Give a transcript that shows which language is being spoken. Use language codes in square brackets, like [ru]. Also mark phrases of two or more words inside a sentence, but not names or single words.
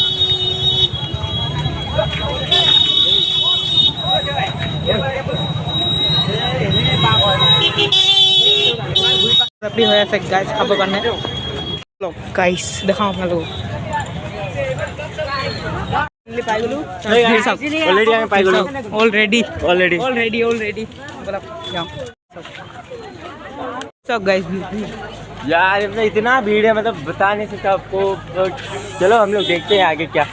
[as] হৈ আছে গাইছ খাবৰ কাৰণে, গাইছ দেখাওঁ আপোনালোকক। পাই গ'লো অলৰেডি [hi] सब गाइस यार इतना भीड़ है, मतलब बता नहीं सकता आपको। चलो हम लोग देखते हैं आगे क्या।